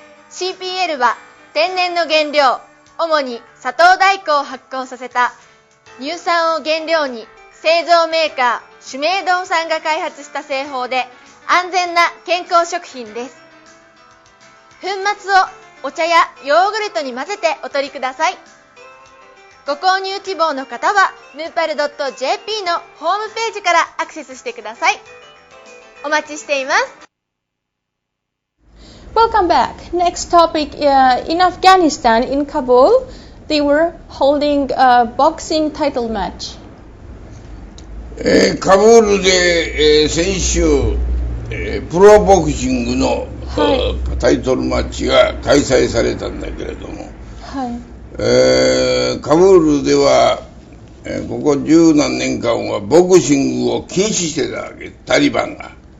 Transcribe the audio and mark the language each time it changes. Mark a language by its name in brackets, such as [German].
[Japanese] CPL は天然の原料、主に砂糖大根を発酵させた乳酸を原料に製造メーカーシュメイドンさんが開発した製法で安全な健康食品です。粉末をお茶やヨーグルトに混ぜてお取りください。ご購入希望の方はヌーパル .jp のホームページからアクセスしてください。お待ちしています。 [English] Welcome back. Next topic, in Afghanistan, in Kabul, they were holding a boxing title match. [Japanese] カブールで、先週、プロボクシングの、タイトルマッチが開催されたんだけれども、カブールでは、ここ十何年間はボクシングを禁止してたわけ、タリバンが。